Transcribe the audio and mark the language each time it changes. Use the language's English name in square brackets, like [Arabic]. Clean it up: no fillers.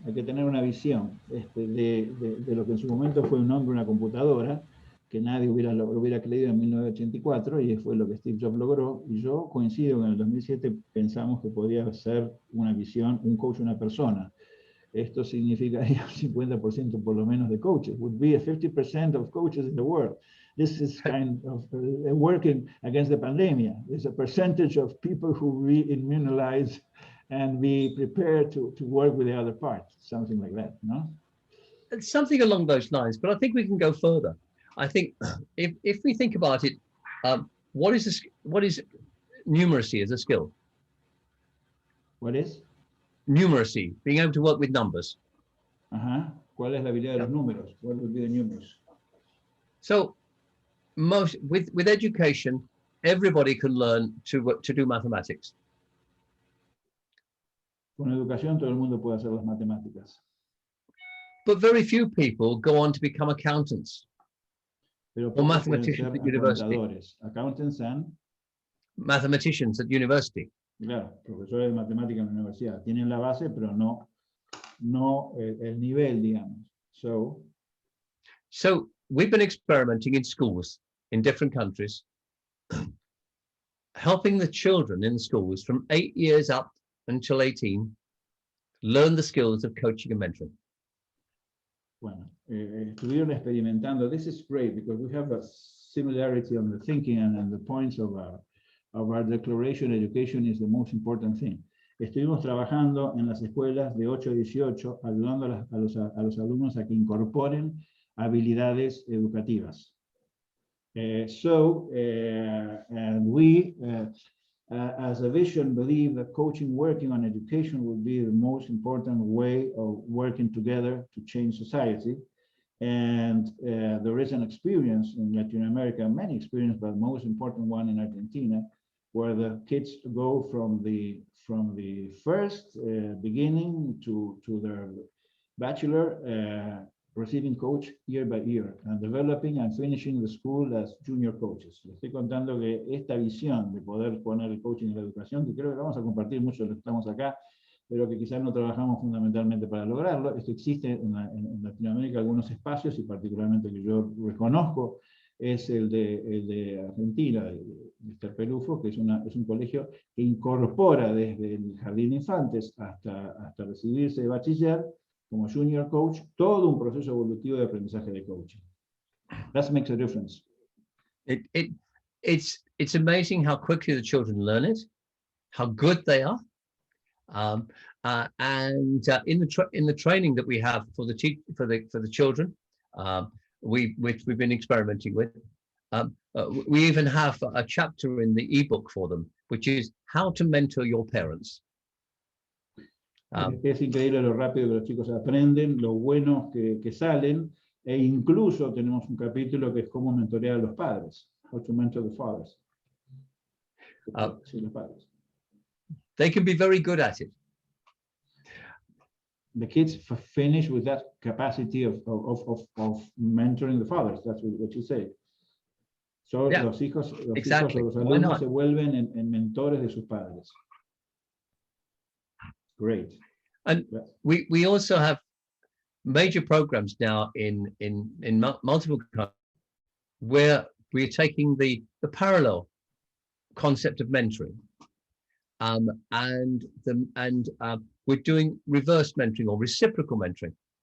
[Spanish] Hay que tener una visión de lo que en su momento fue un hombre, una computadora, que nadie hubiera creído en 1984, y fue lo que Steve Jobs logró. Y yo coincido que en el 2007 pensamos que podía ser una visión, un coach, una persona. Esto significaría un 50% por lo menos de coaches. [English] Would be a 50% of coaches in the world. This is kind of working against the pandemic. There's a percentage of people who re-immunize and be prepared to work with the other part, something like that, no? Something along those lines, but I think we can go further. I think if we think about it, what is numeracy as a skill? What is? Numeracy, being able to work with numbers. [Spanish] ¿Cuál es la habilidad de los números? [English] What would be the numbers? So, with education, everybody can learn to do mathematics. [Spanish] Con educación todo el mundo puede hacer las matemáticas. [English] But very few people go on to become accountants. [Spanish] Pero [English] or mathematicians at university. Accountants and mathematicians at university. [Spanish] Claro, profesores de matemática en la universidad. Tienen la base, pero no el nivel, digamos. [English] So we've been experimenting in schools in different countries, helping the children in schools from 8 years up until 18 learn the skills of coaching and mentoring. [Spanish] Bueno, estuvieron experimentando. [English] This is great because we have a similarity on the thinking and the points of our declaration. Education is the most important thing. [Spanish] Estuvimos trabajando en las escuelas de 8 a 18, ayudando a los alumnos a que incorporen habilidades educativas. [English] And we, as a vision, believe that coaching, working on education would be the most important way of working together to change society. And there is an experience in Latin America, many experiences, but most important one in Argentina, where the kids go from the first beginning to their bachelor, receiving coach year by year, and developing and finishing the school as junior coaches. [Spanish] Les estoy contando que esta visión de poder poner el coaching en la educación, que creo que vamos a compartir mucho los que estamos acá, pero que quizás no trabajamos fundamentalmente para lograrlo. Esto existe en Latinoamérica algunos espacios, y particularmente que yo reconozco, es el de Argentina, de Mr. Pelufo, que es un colegio que incorpora desde el jardín de infantes hasta recibirse de bachiller, como junior coach, todo un proceso evolutivo de aprendizaje de coaching. [English] That makes a difference. It's amazing how quickly the children learn it, how good they are, and in the training that we have for the children, which we've been experimenting with, we even have a chapter in the ebook for them, which is how to mentor your parents. [Spanish] Es increíble lo rápido que los chicos aprenden, lo buenos que salen, e incluso tenemos un capítulo que es cómo mentorear a los padres, [English] how to mentor the fathers. [Spanish] Sí, los padres. [English] They can be very good at it. The kids finish with that capacity of mentoring the fathers. That's what you say. So Yeah, [Spanish] los hijos [English] exactly. [Spanish] o los [English] Why [Spanish] alumnos [English] not? [Spanish] se vuelven en mentores de sus padres. [English] Great. And we also have major programs now in multiple countries where we're taking the parallel concept of mentoring, and we're doing reverse mentoring or reciprocal mentoring.